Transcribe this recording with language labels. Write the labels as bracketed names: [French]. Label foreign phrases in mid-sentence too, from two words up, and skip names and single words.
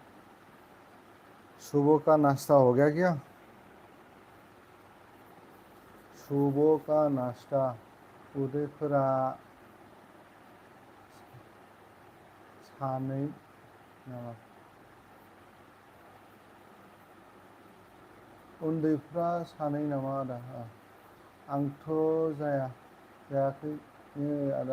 [Hindi] सुबह का नाश्ता हो गया क्या? सुबह का नाश्ता। [Bodo] उदैफोरा सानै नामा? उन्दैफ्रा सानै नामा आदा? आंथ' जायाखै आदा।